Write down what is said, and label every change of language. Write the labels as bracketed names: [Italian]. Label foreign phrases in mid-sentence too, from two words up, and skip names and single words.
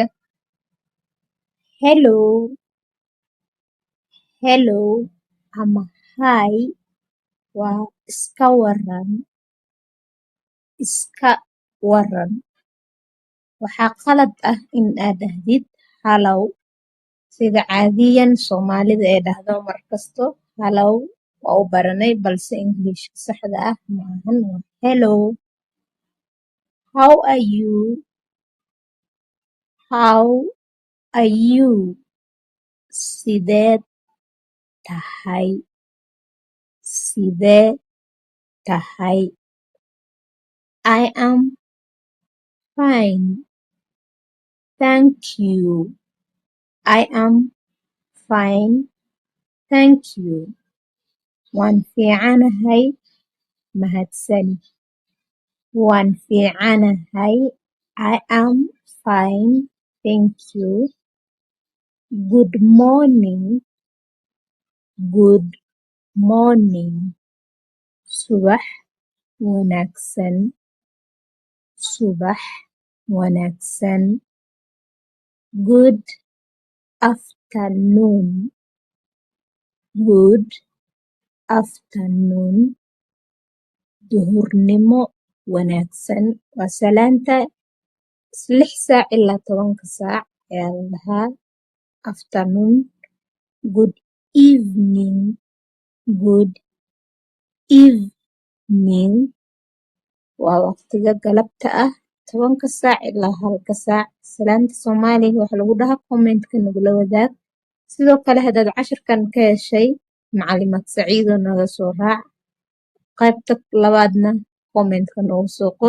[English] Hello, hello [Somali] ama hi waa iska waran, iska waran. Waxaa qalad ah in aad dhahdid hello sida caadiyan Soomaalida ay dhahdo markasto. Hello waa u baranay balse Ingiliishka saxda ah maahan waa hello. [English] How are you? How are you? [Somali] Sideed tahay? Sidee tahay? [English] I am fine. Thank you. I am fine. Thank you. [Somali] Waan fiicanahay. Mahadsanid. Waan fiicanahay. [English] I am fine. Thank you. Good morning. Good morning. [Somali] Subax wanaagsan. Subax wanaagsan. [English] Good afternoon. Good afternoon. [Somali] Duhurnimo wanaagsan. Waa salaanta 6 saac ilaa 10 saac ayaa la dhahaa afternoon. [English] Good evening. Good evening. [Somali] Waa waqtiga galabta ah 10 saac ilaa 1 saac. Salaanta Soomaaliga waxa lagu dhahaa comment-ka nagula wadaag. Sidoo kale haddaad casharkan ka heshay macalimaad Saciido naga soo raac. qaybta labaadna comment-ka noogu soo qor.